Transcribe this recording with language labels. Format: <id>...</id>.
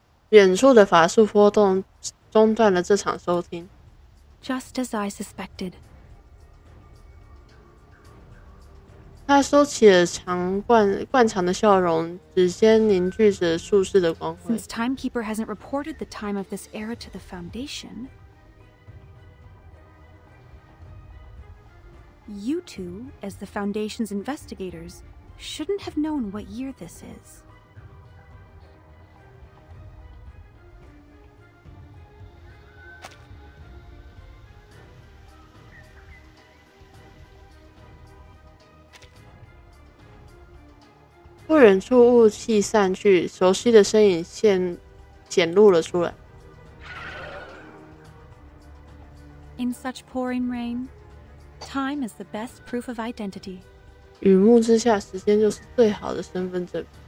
<zh>远处的法术波动中断了这场收听。</zh> <en>Just as I suspected.</en> <zh>他收起了惯常的笑容，指尖凝聚着术士的光辉。</zh> <en>Since Timekeeper hasn't reported the time of this era to the Foundation, you two, as the Foundation's investigators, shouldn't have known what year this is.</en> <zh>不远处雾气散去，熟悉的身影显露了出来。</zh> <en>In such pouring rain, time is the best proof of identity.</en> <zh>雨幕之下，时间就是最好的身份证。</zh>